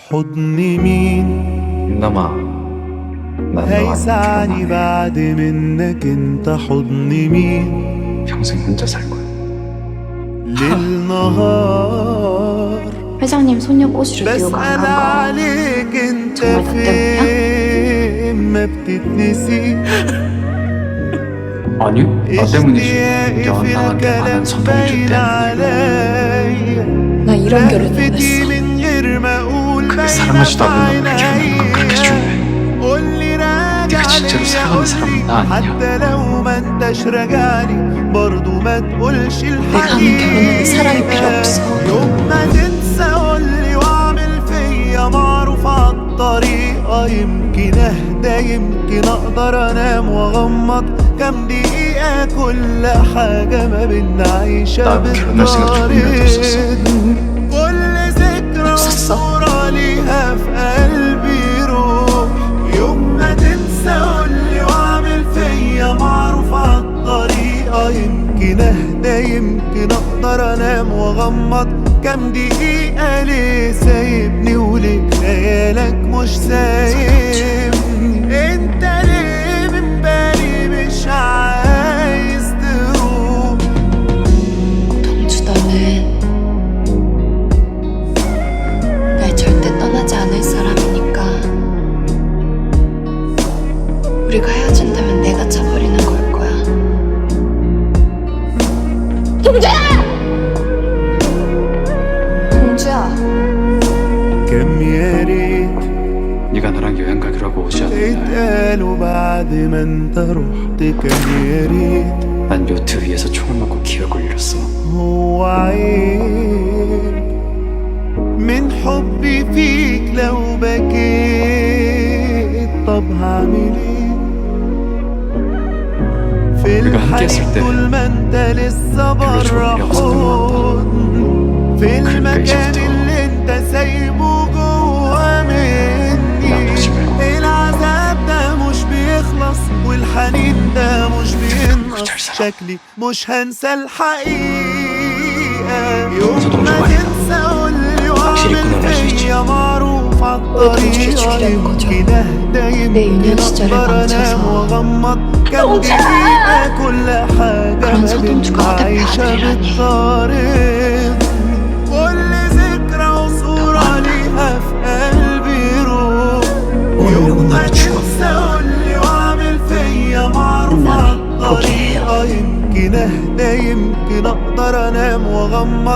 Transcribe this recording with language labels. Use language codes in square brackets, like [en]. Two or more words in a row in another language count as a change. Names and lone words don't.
[ar] حضن مين [ko] 인남아, 난 너랑 [ar] هيسعني [ko] 결혼하네. [ar] بعد منك انت حضن مين [ko] 평생 혼자 살 거야. [ar] للنهار [ko] 회장님 소녀 꼬시를 띄우고 [ar] بسأل [ko] 안 간 거 [ar] عليك انت [ko] 정말 나 [ar] فين ما بتتنسي [ko] 아니요, 나 때문이지. [ar] اشتياقي في [ko] 연상한테 많은 [ar] الكلام [ko] 선동질 [ar] باين [ko] 때문에. [ar] عليا [ko] 나 이런 결혼 [ar] لهفتي [ko] 원했어. [ar] من غير ما اقول [ko] 그게 [ar] باينة [ko] 사랑하지도 [ar] في [ko] 않는 놈을 결혼하는 건 그렇게 [ar] عينيا [ko] 중요해. [ar] قولي راجع [ko] 네가 진짜로 [ar] ليا [ko] 사랑하는 사람은 [ar] قولي [ko] 나 아니냐? [ar] حتى لو ما انتش راجعلي برضو ما تقولش [ko] 하는 [ar] الحقيقة [ko] 결혼에는 사랑이 필요 없어. [ar] يوم ما تنسى قولي واعمل فيا معروف عالطريقة يمكن اهدى يمكن اقدر انام واغمض كام دقيقة كل حاجة ما بينا عايشة [ko] 나 결혼할 생각 조금이라도 없었어. [ar] كل ذكرى [ko] 없었어. [ar] وصورة ليها في قلبي روح يوم ما تنسى قولي واعمل فيا معروف عالطريقة يمكن اهدى يمكن اقدر انام واغمض كام دقيقة ليه سايبني وليه خيالك مش سايبني انت ليه من بالي مش عايز تروح [ko] 동주 너는 날 절대 떠나지 않을 사람이니까 우리가 헤어진다면 내가 차버리는 걸 거야. 동주야! [ar] كم يا ريت [ko] 네가 나랑 여행 가기로 하고 오지 않는 날, [ar] اتقالوا بعد ما انت رحت كان يا ريت [ko] 난 요트 위에서 총을 맞고 기억을 잃었어. [ar] هو عيب من حبي فيك لو بكيت طب هعمل ايه في [ko] 우리가 함께 했을 [ar] الحنين [ko] 때 [ar] طول ما انت لسه [ko] 별로 좋은 [ar] برا [ko] 일이 없었던 것 [ar] حضن في المكان [ko] 이제부터 [ar] اللي انت سايبه جوا مني [ko] 나 보지 말고 [ar] العذاب ده مش بيخلص والحنين ده مش بينقص [ko] 잘 살아. [ar] شكلي مش هنسى الحقيقة يوم [ko] 저도 [ar] ما [ko] 좋아해요. [ar] تنسى قولي [ko] 확실히 [ar] واعمل [ko] 끊어낼 수 있지. [ar] فيا معروف عالطريقة [ko] 죽이려는 거죠. [ar] يمكن اهدى [ko] 내 [ar] يمكن [ko] 유년 시절을 [ar] اقدر انام [ko] 망쳐서. [ar] واغمض كام دقيقة كل حاجة [ko] 그런 [ar] ما [ko] 서동주가 [ar] بينا [ko] 어떻게 [ar] عايشة [ko] 아들이라니. [ar] بالطريق كل ذكرى وصورة ليها في قلبي روح يوم ما تنسى قولي واعمل فيا معروف عالطريقة يمكن اهدى يمكن اقدر انام واغمض